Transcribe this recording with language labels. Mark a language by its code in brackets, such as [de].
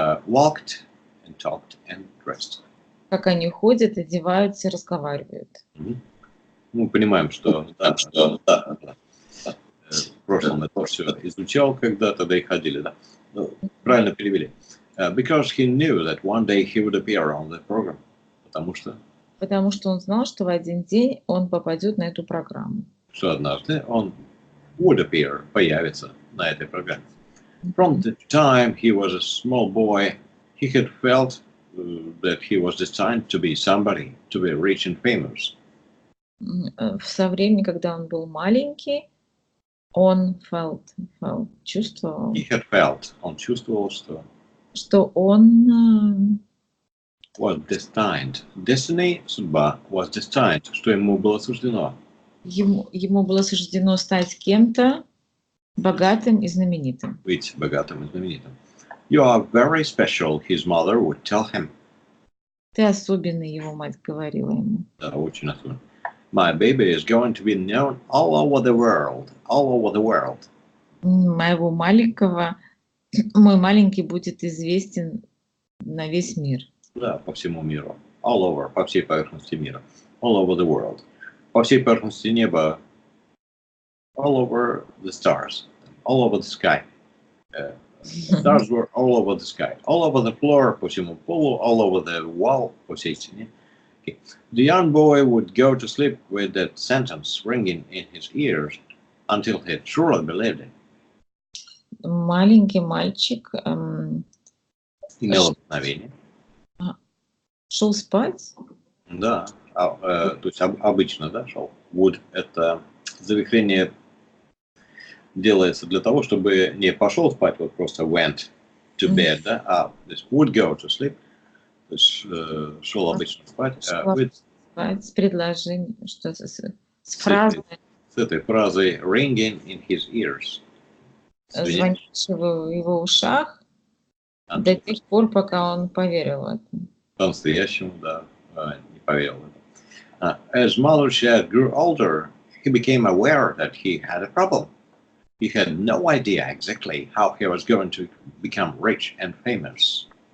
[en] Walked and talked and dressed. [ru] Как они ходят, одеваются и разговаривают. Мы понимаем, что в прошлом это все изучал когда-то, да и ходили, да? Правильно перевели. [en] Because he knew that one day he would appear on the program. [ru] Потому что он знал, что в один день он попадет на эту программу. Что однажды он [en] would appear, [ru] появится на этой программе. [en] From the time he was a small boy, he had felt that he was destined to be somebody, to be rich and famous. [ru] Со времени, когда он был маленький, он чувствовал. [en] He had felt, [ru] он чувствовал, что он [en] was destined. [ru] Destiny, судьба, [en] was destined, [ru] что ему было суждено. Ему было суждено стать кем-то богатым и знаменитым. Быть богатым и знаменитым. [en] You are very special, his mother would tell him. [ru] Ты особенный, его мать говорила ему. Да, очень особенный. [en] My baby is going to be known all over the world. All over the world. [ru] Мой маленький будет известен на весь мир. Да, по всему миру. [en] All over, [ru] по всей поверхности мира. [en] All over the world. [ru] По всей поверхности неба. [en] All over the stars. All over the sky. Stars were all over the sky. All over the floor, [ru] по всему полу. [en] All over the wall, [ru] по всей стене. [en] Okay. The young boy would go to sleep with that sentence ringing in his ears until he truly believed it. [ru] Маленький мальчик имел обыкновение. Шел спать? Да, то есть обычно, да, шел. Would — это завихрение делается для того, чтобы не пошел спать, вот просто [en] went to bed, [ru] да, а то есть [en] would go to sleep, [ru] то есть шел обычно спать. Спать с предложением, что с фразой. С этой фразой [en] ringing in his ears. [ru] Звонившего в его ушах до тех пор, пока он поверил в это. По-настоящему, да, не поверил в это. [en] As Mothershed grew older, he became aware that he had a problem. He had no idea exactly how he was going to become rich and famous.